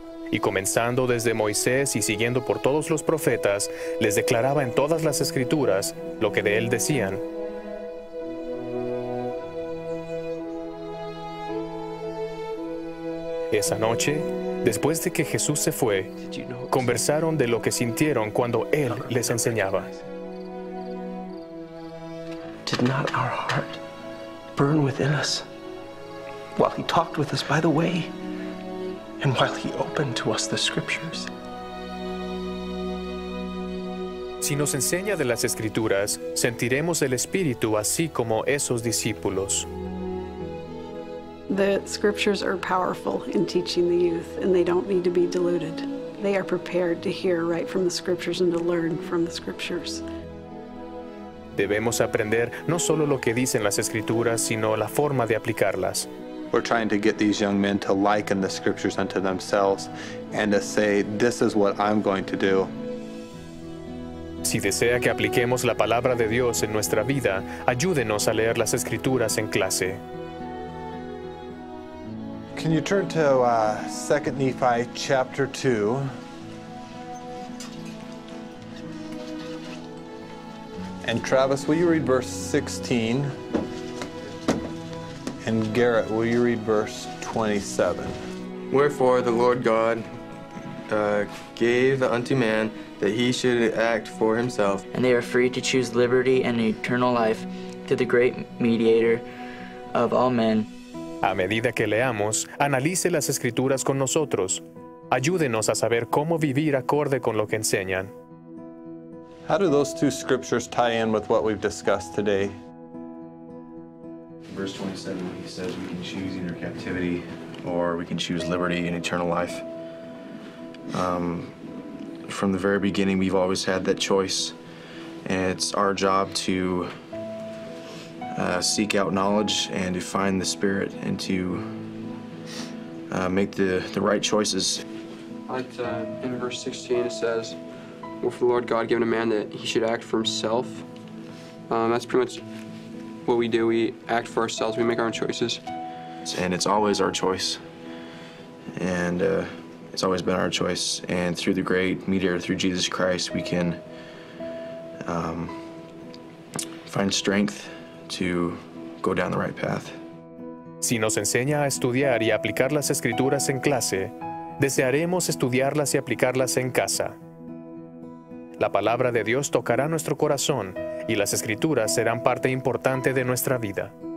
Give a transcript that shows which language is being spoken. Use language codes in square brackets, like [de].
[es] y comenzando desde Moisés y siguiendo por todos los profetas, les declaraba en todas las Escrituras lo que de él decían. Esa noche, después de que Jesús se fue, conversaron de lo que sintieron cuando él les enseñaba. [en] Did not our heart burn within us while he talked with us by the way and while he opened to us the scriptures? [es] Si nos enseña de las Escrituras, sentiremos el Espíritu así como esos discípulos. [en] The scriptures are powerful in teaching the youth, and they don't need to be diluted. They are prepared to hear right from the scriptures and to learn from the scriptures. [es] Debemos aprender no solo lo que dicen las Escrituras, sino la forma de aplicarlas. [en] We're trying to get these young men to liken the scriptures unto themselves and to say, this is what I'm going to do. [es] Si desea que apliquemos la palabra de Dios en nuestra vida, ayúdenos a leer las Escrituras en clase. [en] Can you turn to 2 Nephi chapter 2? And Travis, will you read verse 16? And Garrett, will you read verse 27? Wherefore the Lord God gave unto man that he should act for himself. And they are free to choose liberty and eternal life through the great mediator of all men. [es] A medida que leamos, analice las Escrituras con nosotros. Ayúdenos a saber cómo vivir acorde con lo que enseñan. [en] How do those two scriptures tie in with what we've discussed today? Verse 27, he says we can choose either captivity or we can choose liberty and eternal life. From the very beginning, we've always had that choice, and it's our job to seek out knowledge and to find the Spirit and to make the right choices. In verse 16 it says, "Wherefore the Lord God given a man that he should act for himself." That's pretty much what we do. We act for ourselves. We make our own choices. And it's always our choice. And it's always been our choice. And through the great mediator, through Jesus Christ, we can find strength to go down the right path. [es] Si nos enseña a estudiar y aplicar las Escrituras en clase, desearemos estudiarlas y aplicarlas en casa. La palabra de Dios tocará nuestro corazón y las Escrituras serán parte importante de nuestra vida.